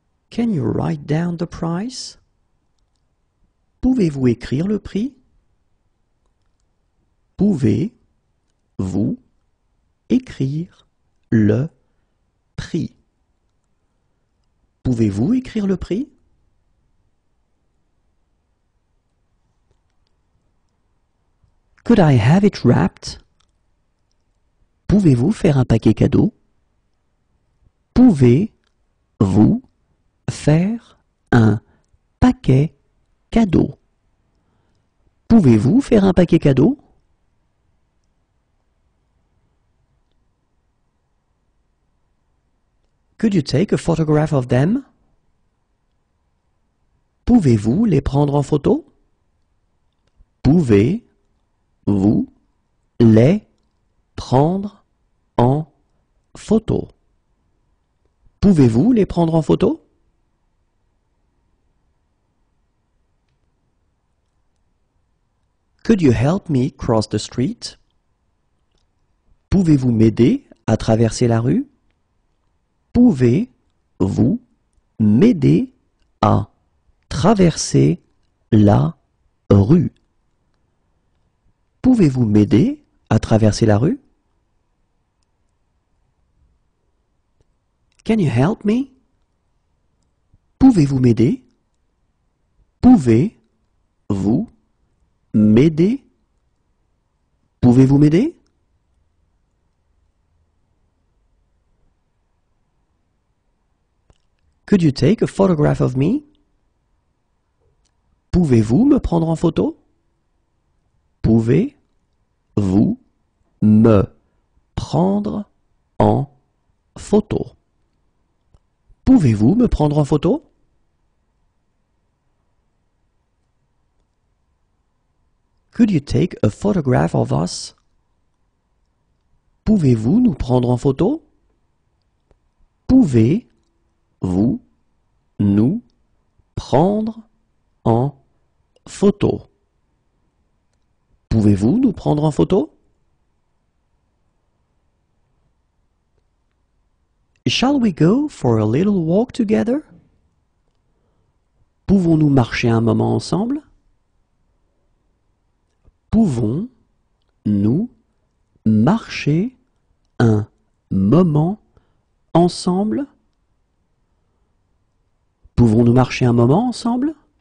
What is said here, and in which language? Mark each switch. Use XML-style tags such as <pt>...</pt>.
<en>Can you write down the price?</en> <fr>Pouvez-vous écrire le prix? Pouvez-vous écrire le prix? Pouvez-vous écrire le prix?</fr> <en>Could I have it wrapped?</en> <fr>Pouvez-vous faire un paquet cadeau? Pouvez-vous faire un paquet cadeau? Pouvez-vous faire un paquet cadeau?</fr> <en>Could you take a photograph of them?</en> <fr>Pouvez-vous les prendre en photo? Pouvez-vous les prendre en photo? Pouvez-vous les prendre en photo?</fr> <en>Could you help me cross the street?</en> <fr>Pouvez-vous m'aider à traverser la rue? Pouvez-vous m'aider à traverser la rue? Pouvez-vous m'aider à traverser la rue?</fr> <en>Can you help me?</en> <fr>Pouvez-vous m'aider? Pouvez-vous m'aider? Pouvez-vous m'aider?</fr> <en>Could you take a photograph of me?</en> <fr>Pouvez-vous me prendre en photo? Pouvez-vous me prendre en photo? Pouvez-vous me prendre en photo?</fr> <en>Could you take a photograph of us?</en> <fr>Pouvez-vous nous prendre en photo? Pouvez-vous nous prendre en photo? Pouvez-vous nous prendre en photo?</fr> <en>Shall we go for a little walk together?</en> <fr>Pouvons-nous marcher un moment ensemble? Pouvons-nous marcher un moment ensemble? Pouvons-nous marcher un moment ensemble?</fr>